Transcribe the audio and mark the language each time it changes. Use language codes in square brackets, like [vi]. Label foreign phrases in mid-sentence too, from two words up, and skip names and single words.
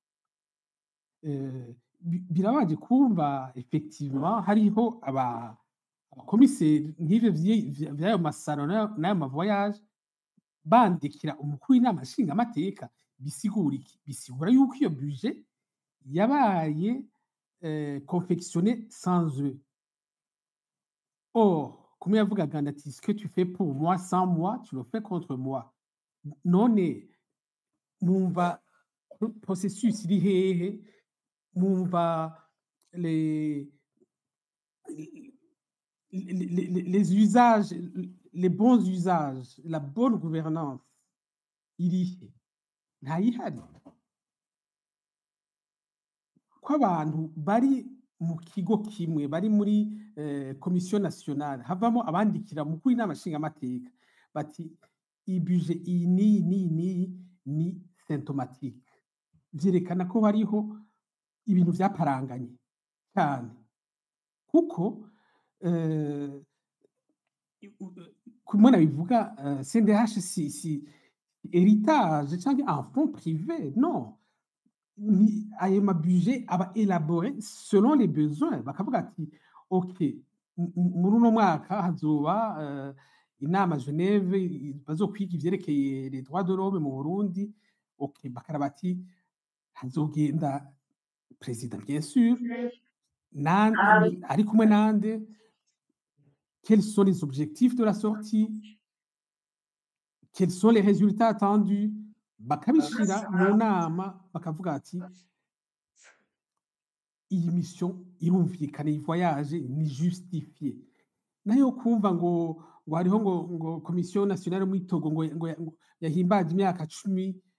[rn] birabaje kumva effectivement hariho abakomiseri nk'ivyo vy'ayo masaro n'ayo mavoyage bandikira umukuru w'inama nshingamateka bisigura iki bisigura yuko iyo budget yabaye [fr] confectionnée sans eux or comme [rn] yavugaga ati [fr] ce que tu fais pour moi sans moi tu le fais contre moi [rn] none mumva processus iri hehe mumva [fr] les usages les bons usages la bonne gouvernance [rn] irihe ntayihari ko abantu bari mu kigo kimwe bari muri [fr] commission nationale [rn] havamo abandikira mu kuri n'amashinga amateka bati ibuje ni symptomatique vyerekana ko hariho ibintu vyaparanganye cyane kuko kumwe nabivuga CNDH [fr] si héritage [rn] cyangwa [fr] un fonds privé non [rn] ayo mabudget aba [fr] élaboré selon les besoins [rn] bakavuga ati ok muri uno mwaka hazoba inama Geneve bazokwiga ivyerekeye [fr] les droits de l'homme [rn] mu Burundi ok bakaraba ati hazogenda président [fr] bien sûr [rn] ari kumwe nande [fr] quels sont les objectifs de la sortie quels sont les résultats attendus [rn] bakabishira mu nama bakavuga ati iyi mission irumvikana iyi voyage ni justifié nayo kumva ngo hariho ngo [fr] commission nationale [rn] mu Togo ngo yahimbaje imyaka 10